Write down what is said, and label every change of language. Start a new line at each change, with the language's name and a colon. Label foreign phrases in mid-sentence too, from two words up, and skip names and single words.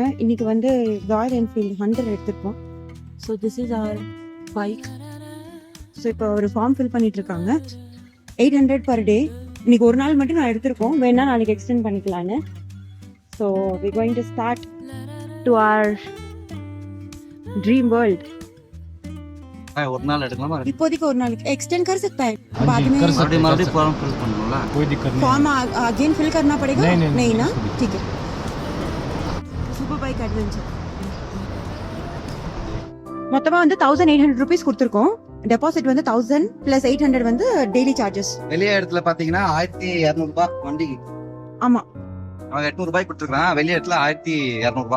Tamil: இன்னைக்கு வந்து ராயல் என்ஃபீல்டு 100 எடுத்துருப்போம்.
English: So this is our bike.
Tamil: ஸோ இப்போ ஒரு
English: form fill
Tamil: பண்ணிட்டு இருக்காங்க.
English: 800 per day.
Tamil: இன்னைக்கு ஒரு நாள் மட்டும் நான் எடுத்திருக்கோம், வேணா நாளைக்கு எக்ஸ்டெண்ட் பண்ணிக்கலான்னு.
English: So we going to start to our dream world.
Tamil: ஒரு நாள் எடுக்கலாமா? இப்போதைக்கு ஒரு நாளைக்கு
Hindi: एक्सटेंड कर सकता है, बाद में
Tamil: மறுபடியும்
English: form fill
Tamil: பண்ணணும்ல?
Hindi: कोई दिक्कत नहीं,
English: form again fill
Hindi: करना पड़ेगा? नहीं ना, नहीं। ठीक है.
Tamil: சூப்பர் பைக் அட்வென்ச்சர் மொத்தமா வந்து 1800 rupees கொடுத்துருக்கோம். டெபாசிட் வந்து 1000 plus 800 வந்து
English: daily charges.
Tamil: வெளிய இடத்துல பாத்தீங்கன்னா 1200 ரூபாய் வண்டிக்கு. ஆமா, அவங்க 800 ரூபாய் கொடுத்துருக்காங்க. வெளிய இடத்துல 1200 ரூபாய்.